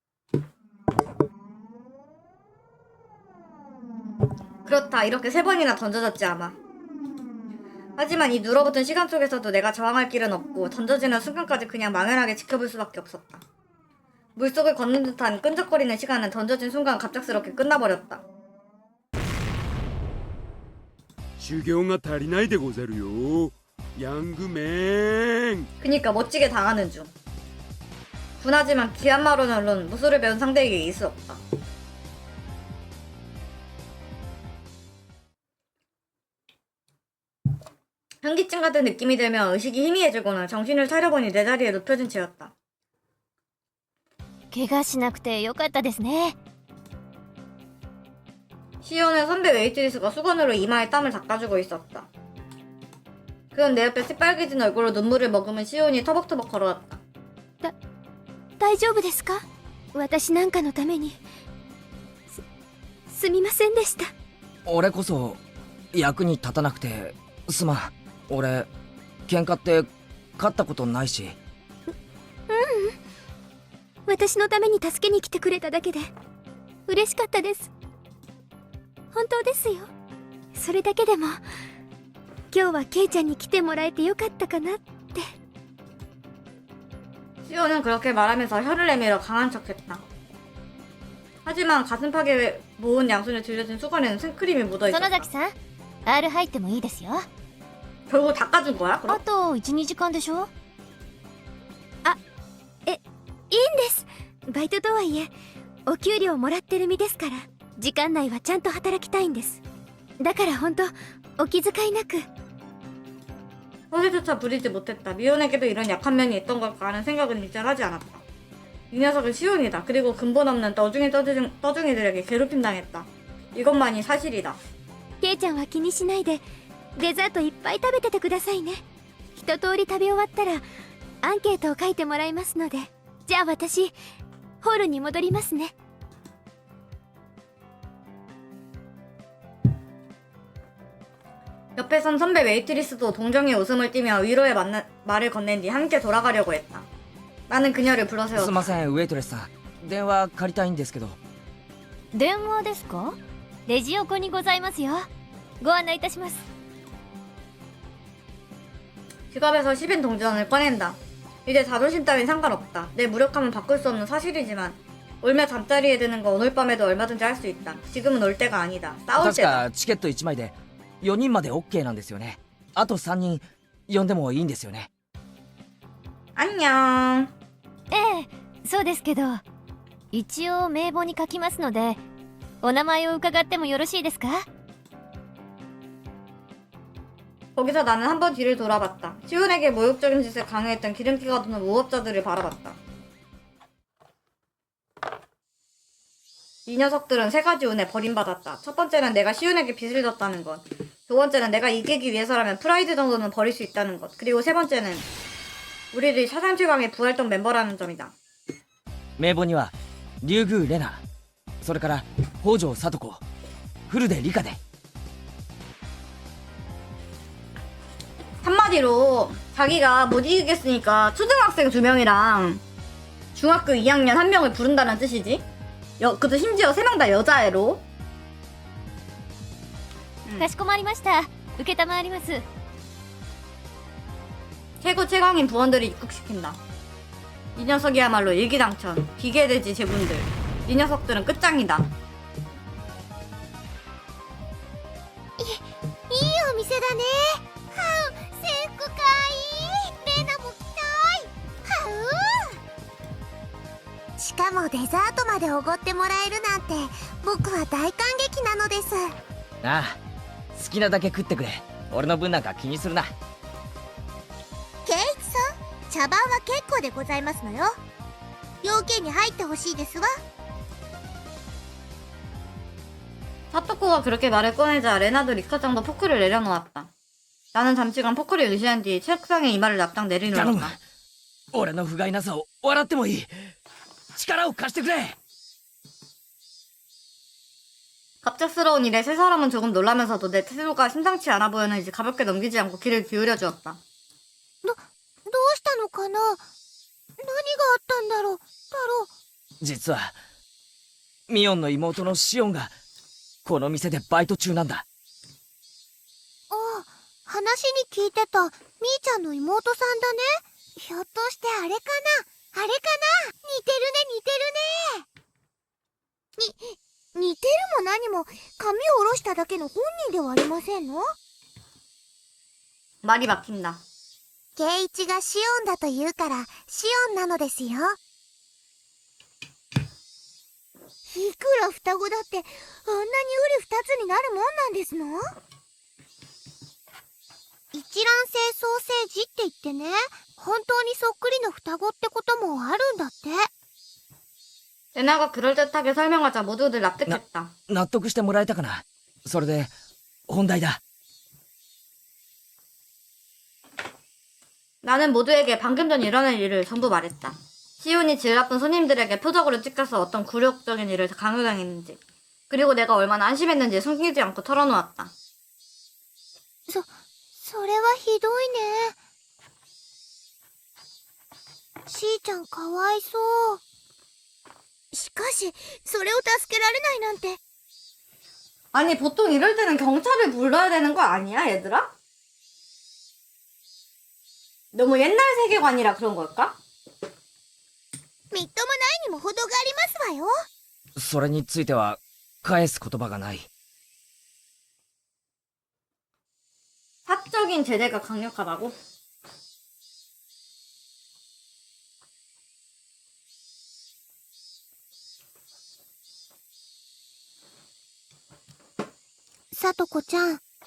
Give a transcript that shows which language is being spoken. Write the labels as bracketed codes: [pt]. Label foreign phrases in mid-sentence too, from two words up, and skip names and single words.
[ko] 그렇다. 이렇게 3번이나 던져졌지 아마. 하지만 이 눌어붙은 시간 속에서도 내가 저항할 길은 없고 던져지는 순간까지 그냥 망연하게 지켜볼 수밖에 없었다. 물속을 걷는 듯한 끈적거리는 시간은 던져진 순간 갑작스럽게 끝나버렸다. [ja] 修行が足りないでござるよ。ヤングメン。 [ko] 그니까 멋지게 당하는 중. 분하지만 귀한 말로는 무술을 배운 상대에게 이길 수 없다. 현기증 같은 느낌이 들며 의식이 희미해지고는 정신을 차려보니 내 자리에 눕혀진 채였다. [ja] 怪我しなくてよかったですね [ko] 시온은 선배 웨이트리스가 수건으로 이마에 땀을 닦아주고 있었다. 그는 내 옆에 새빨개진 얼굴로 눈물을 머금은 시온이 터벅터벅 걸어왔다. [ja] 大丈夫ですか私なんかのためにすみませんでした。俺こそ役に立たなくてすまん。俺喧嘩って勝ったことないし。私のために助けに来てくれただけで嬉しかったです。本当ですよ。それだけでも今日はケイちゃんに来てもらえてよかったかなって。 [ko] 시오는 그렇게 말하면서 혀를 내밀어 강한 척했다. 하지만 가슴팍에 모은 양손에 들려진 수건에는 생크림이 [ja] 園 [ko] 묻어있었다. [ja] 崎さん R 入ってもいいですよ。 [ko] 결국 닦아준 거야? [ja] あ [ko] 그럼? [ja] と 1,2 時間でしょ。いいんです。バイトとはいえお給料もらってる身ですから、時間内はちゃんと働きたいんです。だから本当お気遣いなく。 [ko] 허세조차 부리지 못했다. 미혼에게도 이런 약한 면이 있던 걸까 하는 생각은 일절 하지 않았다. 이 녀석은 시온이다. 그리고 근본 없는 떠중이들에게 괴롭힘 당했다. 이것만이 사실이다. [ja] ケイちゃんは気にしないでデザートいっぱい食べててくださいね。一通り食べ終わったらアンケートを書いてもらいますので。じゃあ私ホールに戻りますね。 [ko] 옆에 선 선배 웨이트리스도 동정의 웃음을 띠며 위로의 말을 건넨 뒤 함께 돌아가려고 했다. 나는 그녀를 [ja] すい [ko] 불러세웠다. [ja] ませんウェイトレスさん電話借りたいんですけど。電話ですか？レジ横にございますよ。ご案内いたします。 [ko] 지갑에서 10인 동전을 꺼낸다. 이제 자존심 따윈 상관없다. 내 무력함은 바꿀 수 없는 사실이지만 올며 잠자리에 드는 거 오늘 밤에도 얼마든지 할 수 있다. 지금은 올 때가 아니다. 싸울 [ja] 確 [ko] 때다. [ja] かチケット1枚で4人まで OK なんですよね。あと3人呼んでもいいんですよね。 [ko] 안녕. [ja] ええ、そうですけど一応名簿に書きますのでお名前を伺ってもよろしいですか？ [ko] 거기서 나는 한번 뒤를 돌아봤다. 시온에게 모욕적인 짓을 강요했던 기름기가 도는 무법자들을 바라봤다. 이 녀석들은 세 가지 운에 버림받았다. 첫 번째는 내가 시온에게 빚을 졌다는 것. 두 번째는 내가 이기기 위해서라면 프라이드 정도는 버릴 수 있다는 것. 그리고 세 번째는 우리들이 사상 최강의 부활동 멤버라는 점이다. [ja] 名簿には竜宮レナ、それから北条聡子、古出理香で。 [ko] 한마디로 자기가 못 이기겠으니까 초등학생 2명이랑 중학교 2학년 1명을 부른다는 뜻이지. 그것도 심지어 3명 다 여자애로. [ja] かしこまりました。受けたまわります。 [ko] 최고 최강인 부원들을 입국시킨다. 이 녀석이야말로 일기당천. 기계돼지 제군들. 이 녀석들은 끝장이다. [ja] いいお店だね。はう、制服かわいい。レナも着たい。はう。しかもデザートまでおごってもらえるなんて僕は大感激なのです。ああ、好きなだけ食ってくれ。俺の分なんか気にするな。ケイチさん、茶番は結構でございますのよ。要件に入ってほしいですわ。 [ko] 사토코가 그렇게 말을 꺼내자 레나도 리카짱도 포크를 내려놓았다. 나는 잠시간 포크를 의시한 뒤 책상에 이마를 납작 [ja] 頼む [ko] 내리놓았다. [ja] 俺の不甲斐なさを笑ってもいい。力を貸してくれ。 [ko] 갑작스러운 일에 세 사람은 조금 놀라면서도 내 태도가 심상치 않아 보였는지 가볍게 넘기지 않고 귀를 기울여 주었다. [ja] どうしたのかな。何があったんだろう。太郎。実はミオンの妹のシオンがこの店でバイト中なんだ。ああ、話に聞いてたみーちゃんの妹さんだね。ひょっとしてあれかな。あれかな。似てるね、似てるね。似てるも何も髪を下ろしただけの本人ではありませんの。 [ko] 말이 막힌다. [ja] 圭一がシオンだと言うからシオンなのですよ。いくら双子だってあんなにうり二つになるもんなんですの。一卵性双生児って言ってね、本当にそっくりの双子ってこともあるんだって。 [ko] 레나가 그럴듯하게 설명하자 모두들 납득했다. [ja] 納得してもらえたかな。それで本題だ。 [ko] 나는 모두에게 방금 전 일어난 일을 전부 말했다. 시온이 질 나쁜 손님들에게 표적으로 찍혀서 어떤 굴욕적인 일을 강요당했는지, 그리고 내가 얼마나 안심했는지 숨기지 않고 털어놓았다. [ja] それはひどいね。しーちゃんかわいそう。しかしそれを助けられないなんて。 [ko] 아니 보통 이럴 때는 경찰을 불러야 되는 거 아니야 얘들아? 너무 옛날 세계관이라 그런 걸까? [ja] みっともないにも程がありますわよ。それについては返す言葉がない。 [ko] 사적인 제재가 강력하다고? 사토코 ちゃん、